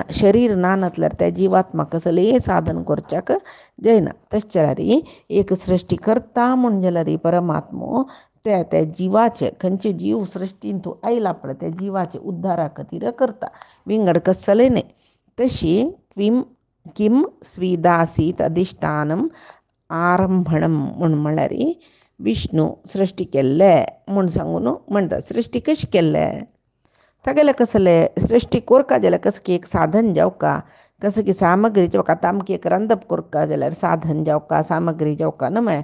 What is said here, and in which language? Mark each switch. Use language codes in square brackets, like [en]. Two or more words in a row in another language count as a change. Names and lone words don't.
[kok] शरीर ना नासल्यार त्या जिवात्मा कसलेय साधन करच्याक जायना. तशें जाल्यार एक सृश्टी करता म्हूण जाल्यार परमात्मो त्या जिवाचे खंयचे जीव सृश्टीन तूं आयला पळय त्या जिवाचे उद्धारा खातीर करता, विंगड कसले न्हय. तशी [sa] किम स्विदासीत अधिष्ठानम आरंभणम [kok] म्हळ्यार विष्णू सृश्टी केल्ले म्हूण सांगून म्हणटा. सृश्टी कशी केल्ले तागेले कसले सृश्टी करता जाल्यार कसं की एक साधन जावका, कसं की सामग्री जावका. आतां आमकां एक रांदप करता जाल्यार साधन जावका, सामग्री जावका न्हय.